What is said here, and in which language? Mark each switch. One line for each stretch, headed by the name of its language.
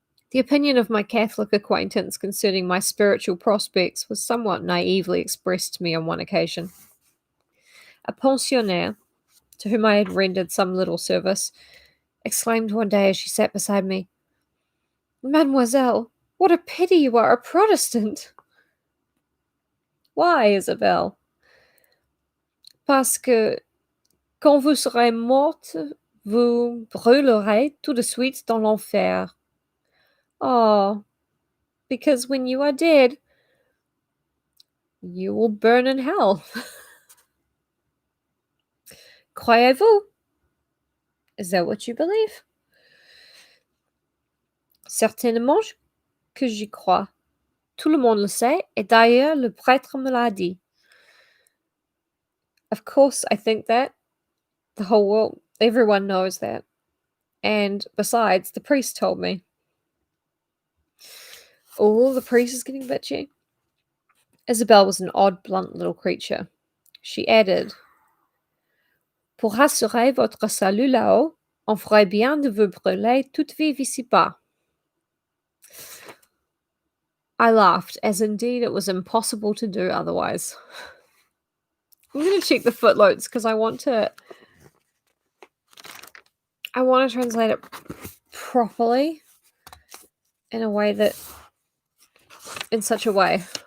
English: The opinion of my Catholic acquaintance concerning my spiritual prospects was somewhat naively expressed to me on one occasion. A pensionnaire, to whom I had rendered some little service, exclaimed one day as she sat beside me, Mademoiselle, what a pity you are a Protestant! Why, Isabelle?
French: Parce que quand vous serez morte, vous brûlerez tout de suite dans l'enfer.
English: Oh, because when you are dead, you will burn in hell.
French: Croyez-vous?
English: Is that what you believe?
French: Certainement que j'y crois. Tout le monde le sait, et d'ailleurs le prêtre me l'a dit.
English: Of course, I think that. The whole world, everyone knows that. And besides, the priest told me. Oh, the priest is getting bitchy. Isabelle was an odd, blunt little creature. She added,
French: Pour assurer votre salut là-haut, on ferait bien de vous brûler toute vive ici-bas.
English: I laughed, as indeed it was impossible to do otherwise. I'm going to check the footnotes because I want to translate it properly in such a way.